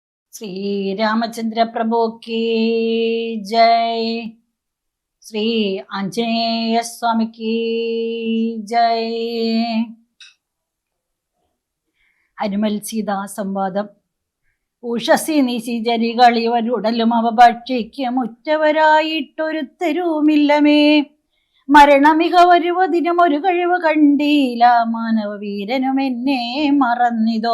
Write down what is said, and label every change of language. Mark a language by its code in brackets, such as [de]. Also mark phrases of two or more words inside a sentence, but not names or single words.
[hi] श्री रामचंद्र प्रभु की जय। श्री आंजनेय स्वामी की जय। [ml] ഹനുമൽ സീതാ സംവാദം. ഉഷസി നിശിചരികൾ ഇവരുടലും അവ ഭക്ഷിക്കും ഉറ്റവരായിട്ടൊരുത്തരുമില്ലമേ. മരണമിക വരുവതിനും ഒരു കഴിവ് കണ്ടീല, മാനവ വീരനും എന്നെ മറന്നിതോ.